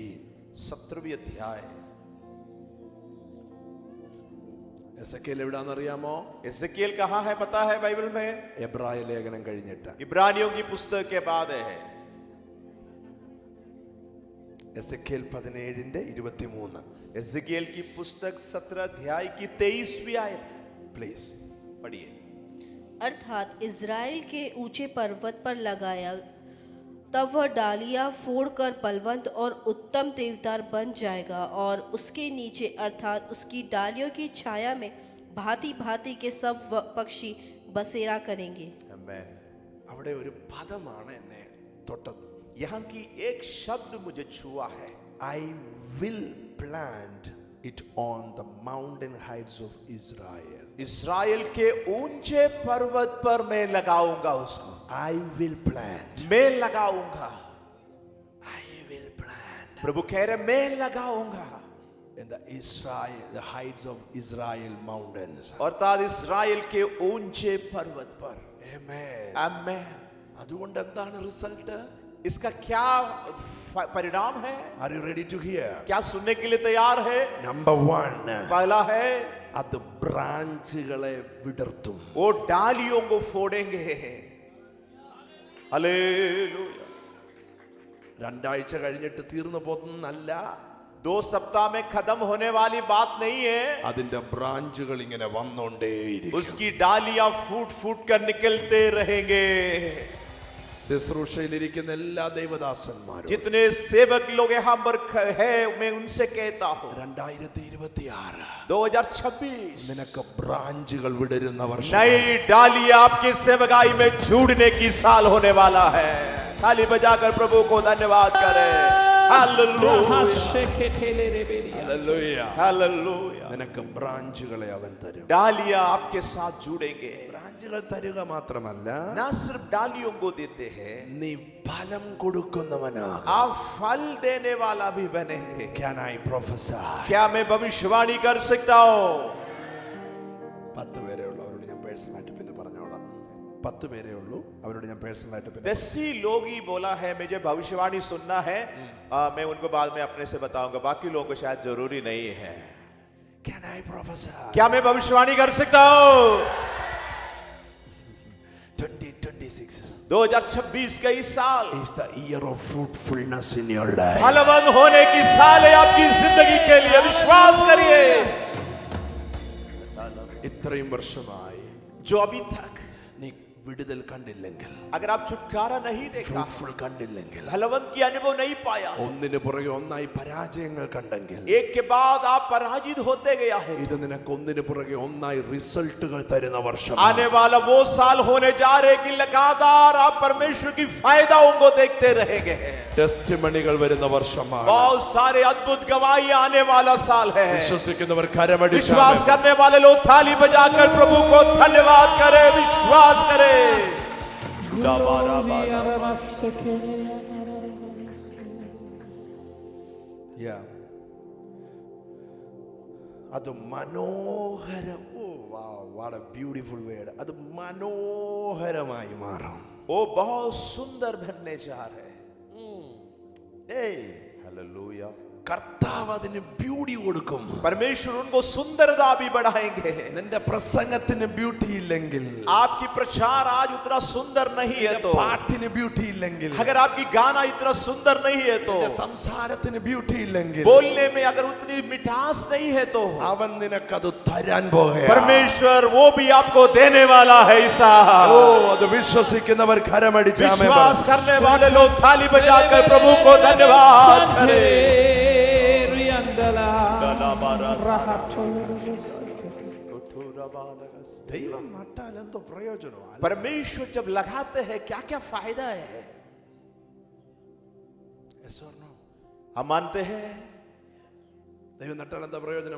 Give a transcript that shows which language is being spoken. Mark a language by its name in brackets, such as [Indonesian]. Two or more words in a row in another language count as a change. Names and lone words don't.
[Hindi] 17वीं अध्याय. [Malayalam] എസെക്കിയേൽ എവിടാന്നറിയാമോ? [Hindi] एजेकिएल कहाँ है पता है बाइबल में? [Malayalam] എബ്രായ ലേഖനം കഴിഞ്ഞിട്ട്. [Hindi] इब्रानियों की पुस्तक के बाद है. [Malayalam] എസെക്കിയേൽ 17:23. [Hindi] एजेकिएल की पुस्तक 17 अध्याय की 23वीं आयत. [Malayalam] പ്ലീസ് [Hindi] पढ़िए. अर्थात इज़राइल के ऊंचे पर्वत पर लगाया, तब वह डालियां फोड़कर बलवंत और उत्तम देवदार बन जाएगा, और उसके नीचे अर्थात उसकी डालियों की छाया में भांति भांति के सब पक्षी बसेरा करेंगे. आमीन. [Malayalam] അവിടെ ഒരു പദമാണ് എന്നെ തൊട്ടത്. [Hindi] यहाँ की एक शब्द मुझे छुआ है. [English] I will plant it on the mountain heights of Israel. [Hindi] इस्राएल के ऊंचे पर्वत पर मैं लगाऊंगा उसको. [English] I will plant. [Hindi] मैं लगाऊंगा. [English] I will plant [Hindi] प्रभु कह रहे मैं लगाऊंगा. [English] in the Israel, the heights of Israel mountains. [Hindi] अर्थात इस्राएल के ऊंचे पर्वत पर. [English] Amen. [Hindi] आमीन. [Malayalam] അതുകൊണ്ട് എന്താണ് റിസൾട്ട്? [Hindi] इसका क्या परिणाम है? [English] Are you ready to hear? [Hindi] क्या सुनने के लिए तैयार है? [English] Number 1, [Hindi] पहला है [Malayalam] അത് ബ്രാഞ്ചുകളെ വിടർത്തും. [Hindi] वो डालियों को फोड़ेंगे. हालेलुया. [Malayalam] 2 ആഴ്ച കഴിഞ്ഞിട്ട് തീർന്നു പോകുന്നല്ല, [Hindi] 2 सप्ताह में खत्म होने वाली बात नहीं है. [Malayalam] അതിന്റെ ബ്രാഞ്ചുകൾ ഇങ്ങനെ വന്നോണ്ടേയിരിക്കും. [Hindi] उसकी डालियां फूट फूट कर निकलते रहेंगे. [Malayalam] ശുശ്രൂഷയിലിരിക്കുന്ന എല്ലാ ദൈവദാസന്മാരും [Hindi] जितने सेवक लोग यहाँ पर है मैं उनसे कहता हूँ 2026 2026 [Malayalam] നിനക്ക് ബ്രാഞ്ചുകൾ വിടരുന്ന വർഷം. [Hindi] नई डाली आपकी सेवकाई में जुड़ने की साल होने वाला है. ताली बजाकर प्रभु को धन्यवाद करें. हालेलुया. हालेलुया. [Malayalam] നിനക്ക് ബ്രാഞ്ചുകളെ അവൻ തരും. [Hindi] डालियां आपके साथ जुड़ेंगे. [Malayalam] ബ്രാഞ്ചുകൾ തരുക മാത്രമല്ല, [Hindi] ना सिर्फ डालियों को देते हैं, [Malayalam] നീ ഫലം കൊടുക്കുന്നവനാകും. [Hindi] आप फल देने वाला भी बनेंगे. [English] Can I prophesy? [Hindi] क्या मैं भविष्यवाणी कर सकता हूँ? [Malayalam] 10 പേരേ ഉള്ളൂ, അവരോട് ഞാൻ പേഴ്സണലായിട്ട് പിന്നെ പറഞ്ഞോളാം. 10 പേരേ ഉള്ളൂ, അവരോട് ഞാൻ പേഴ്സണലായിട്ട് പിന്നെ [Hindi] 10 ही लोग ही बोला है मुझे भविष्यवाणी सुनना है. मैं उनको बाद में अपने से बताऊंगा, बाकी लोगों को शायद जरूरी नहीं है. [English] Can I prophesy? [Hindi] क्या मैं भविष्यवाणी कर सकता हूँ? 2026 2026 का इस साल [English] is the year of fruitfulness in your life. [Hindi] फलवंत होने की साल है आपकी जिंदगी के लिए. विश्वास करिए. [Malayalam] ഇത്രയും വർഷമായി [Hindi] जो अभी तक [Malayalam] നീ വിടുതൽ കണ്ടില്ലെങ്കിൽ, [Hindi] अगर आप छुटकारा नहीं देखा, [Malayalam] ഫ്രൂട്ട്ഫുൾ കണ്ടില്ലെങ്കിൽ, [Hindi] फलवंत की अनुभव नहीं पाया, [Malayalam] ഒന്നിനു പുറകെ ഒന്നായി പരാജയങ്ങൾ കണ്ടെങ്കിൽ, [Hindi] एक के बाद आप पराजित होते गया है, [Malayalam] ഇത് നിനക്ക് ഒന്നിനു പുറകെ ഒന്നായി റിസൾട്ടുകൾ തരുന്ന വർഷം. [Hindi] आने वाला वो साल होने जा रहे कि लगातार आप परमेश्वर की फायदाओं को देखते रहेंगे. [Malayalam] ടെസ്റ്റിമണികൾ വരുന്ന വർഷമാണ്. [Hindi] बहुत सारे अद्भुत गवाही आने वाला साल है. [Malayalam] വിശ്വസിക്കുന്നവർ കരമടിച്ച് [Hindi] विश्वास करने वाले लोग थाली बजाकर प्रभु को धन्यवाद करें. विश्वास करें. [English] Yeah. [Malayalam] അത് മനോഹരം. [English] what a beautiful word. [Malayalam] അത് മനോഹരമായി മാറും. [Hindi] वो बहुत सुंदर बनने जा रहे हैं. [English] Hey, [Hindi] हालेलुया. [Malayalam] കർത്താവ് അതിന് ബ്യൂട്ടി കൊടുക്കും. [Hindi] परमेश्वर उनको सुंदरता भी बढ़ाएंगे. [Malayalam] നിന്റെ പ്രസംഗത്തിന് ബ്യൂട്ടി ഇല്ലെങ്കിൽ, [Hindi] आपकी प्रचार आज उतना सुंदर नहीं है तो, [Malayalam] പാട്ടിന് ബ്യൂട്ടി ഇല്ലെങ്കിൽ, [Hindi] अगर आपकी गाना इतना सुंदर नहीं है तो, [Malayalam] സംസാരത്തിന് ബ്യൂട്ടി ഇല്ലെങ്കിൽ, [Hindi] बोलने में अगर उतनी मिठास नहीं है तो, [Malayalam] അവൻ നിനക്കത് തരാൻ പോകുകയാണ്. [Hindi] परमेश्वर वो भी आपको देने वाला है. ईसा [Malayalam] ഓ, അത് വിശ്വസിക്കുന്നവർ കരമടിച്ച് ആമേൻ പറ. [Hindi] विश्वास करने वाले लोग थाली बजाकर प्रभु को धन्यवाद करें. [Malayalam] ദൈവം നട്ടാൽ എന്തോ പ്രയോജനമാണ്. [Hindi] परमेश्वर जब लगाते हैं क्या क्या फायदा है? हम मानते हैं [Malayalam] ദൈവം നട്ടാൽ എന്താ പ്രയോജനം?